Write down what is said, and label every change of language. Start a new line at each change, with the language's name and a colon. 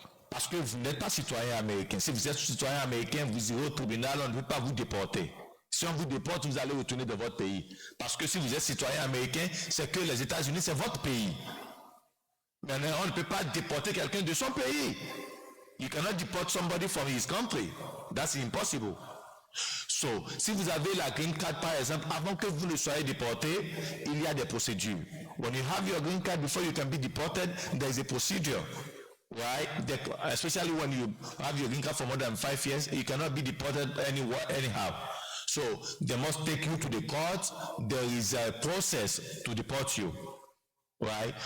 French: Parce que vous n'êtes pas citoyen américain. Si vous êtes citoyen américain, vous irez au tribunal, on ne peut pas vous déporter. Si on vous déporte, vous allez retourner dans votre pays. Parce que si vous êtes citoyen américain, c'est que les États-Unis, c'est votre pays. Maintenant, on ne peut pas déporter quelqu'un de son pays.
English: You cannot deport somebody from his country. That's impossible.
French: So, si vous avez la green card, par exemple, avant que vous ne soyez déporté, il y a des procédures.
English: When you have your green card, before you can be deported, there is a procedure. Right? Especially when you have your green card for more than 5 years, you cannot be deported anywhere, anyhow. So, they must take you to the court. There is a process to deport you. Right?